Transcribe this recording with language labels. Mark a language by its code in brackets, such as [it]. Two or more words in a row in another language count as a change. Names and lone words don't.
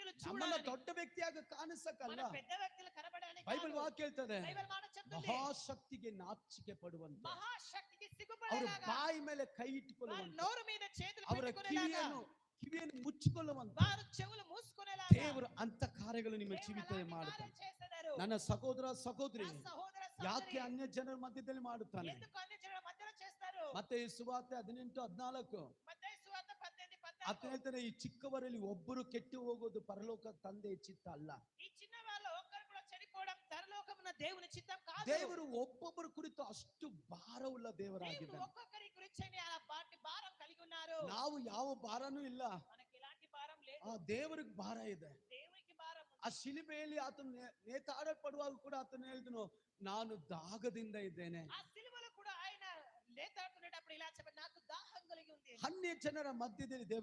[kn] ನಮ್ಮನ್ನ ದೊಡ್ಡ ವ್ಯಕ್ತಿಯಾಗಿ ಕಾಣಿಸಕ್ಕಲ್ಲ. [te] పెద్ద వ్యక్తులు కనబడడానికి [kn] ಬೈಬಲ್ ವಾಕ್ಯ ಹೇಳ್ತದೆ, [te] బైబిల్ మాట చెప్తుంది [kn] ಮಹಾಶಕ್ತಿಗೆ ನಾಚಿಕೆ ಪಡುವಂತೆ, [te] మహాశక్తికి [kn] ಅವರ [te] సిగ్గుపడేలాగా [kn] ಬಾಯಿ ಮೇಲೆ ಕೈ [te] వారి [kn] ಇಟ್ಟುಕೊಳ್ಳುವಂತೆ, [te] నోరు మీద చేతులు [kn] ಅವರ [te] పెట్టుకునేలాగా [kn] ಕಿವಿಯನ್ನು ಮುಚ್ಚಿಕೊಳ್ಳುವಂತೆ [te] వారు చెవులు మూసుకునేలాగా [kn] ದೇವರು ಅಂತ ಕಾರ್ಯಗಳು ನಿಮ್ಮ ಜೀವಿತದಲ್ಲಿ ಮಾಡುತ್ತಾನೆ. [te] చేస్తారు. [kn] ನನ್ನ ಸಹೋದರ ಸಹೋದರಿ, [te] సహోదర [kn] ಯಾಕೆ ಅನ್ಯ ಜನರ ಮಧ್ಯದಲ್ಲಿ ಮಾಡುತ್ತಾನೆ? [te] ఎందుకు అన్ని జనుల మధ్యలో చేస్తారు? [kn] ಮತ್ತೆ ಈ ಸುವಾರ್ತೆ 18:14 [te] మత్తయి సువార్త 18:14 [kn] ಆತ ಹೇಳ್ತಾನೆ, ಈ ಚಿಕ್ಕವರಲ್ಲಿ ಒಬ್ಬರು ಕೆಟ್ಟು ಹೋಗೋದು ಪರಲೋಕ ತಂದೆಯ ಚಿತ್ತ ಅಲ್ಲ. [te] ఈ చిన్న వాళ్ళు ఒక్కరు కూడా చెడిపోవడం పరలోకమున దేవుని చిత్తం కాదు. [kn] ದೇವರು ಒಬ್ಬೊಬ್ಬರ ಕುರಿತು ಅಷ್ಟು ಭಾರವುಳ್ಳ ದೇವರಾಗಿದ್ದಾನೆ. [te] ఒక్కొక్కరి గురించి ఆ భారం కలిగి ఉన్నారు. [kn] ನಾವು ಯಾವ ಭಾರನೂ ಇಲ್ಲ, [te] మనకి ఎలాంటి భారం లేదు. [kn] ಆ ದೇವರಿಗೆ ಭಾರ ಇದೆ. [te] దేవునికి భారం ఉంది. [kn] ಆ ಶಿಲುಬೆಯಲ್ಲಿ ಆತನು ನೇತಾಡಲ್ಪಡುವಾಗ ಕೂಡ ಆತನು ಹೇಳಿದನು, ನಾನು ದಾಗದಿಂದ ಇದ್ದೇನೆ. [te] ఆ సిలువలో కూడా ఆయన లేతాడుతున్నప్పుడు ఇలా చెప్పాడు, నాకు దాహం కలిగి ఉంది. [kn] ಅನ್ಯ ಜನರ ಮಧ್ಯದಲ್ಲಿ